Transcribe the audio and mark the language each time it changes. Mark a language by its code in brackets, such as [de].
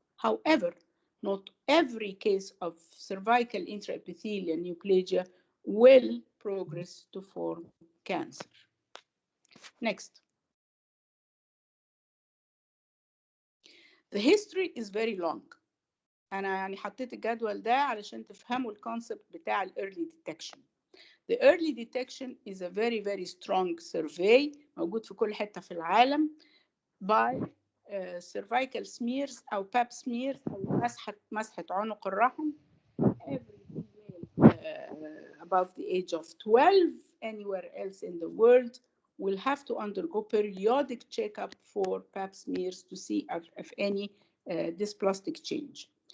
[en] However, not every case of cervical intraepithelial neoplasia will progress to form cancer. Next. The history is very long. [ar] أنا يعني حطيت الجدول ده علشان تفهموا الكونسبت بتاع ال early detection. [en] The early detection is a very very strong survey [ar] موجود في كل حتة في العالم [en] by cervical smears أو pap smears أو [ar] مسحة عنق الرحم. [en] Every female above the age of 12 anywhere else in the world will have to undergo periodic checkup for pap smears to see if any dysplastic change.